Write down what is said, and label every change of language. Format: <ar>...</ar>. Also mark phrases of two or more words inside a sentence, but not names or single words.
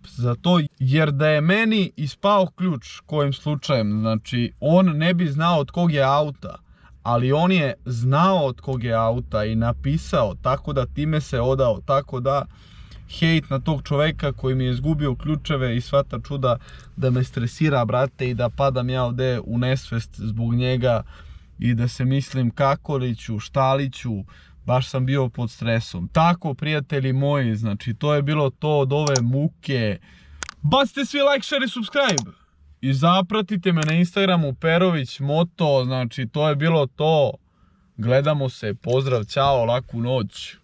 <sr>Zato jer da je meni ispao ključ kojim slučajem, znači, on ne bi znao od kog je auta, ali on je znao od kog je auta i napisao, tako da time se odao, tako da hejt na tog čoveka koji mi je izgubio ključeve i sva ta čuda da me stresira, brate, i da padam ja ovde u nesvest zbog njega i da se mislim kako li ću, šta li ću. Baš sam bio pod stresom. Tako, prijatelji moji, znači to je bilo to od ove muke. Bacite svi like, share i subscribe. I zapratite me na Instagramu Perović Moto, znači to je bilo to. Gledamo se, pozdrav, ćao, laku noć.</sr>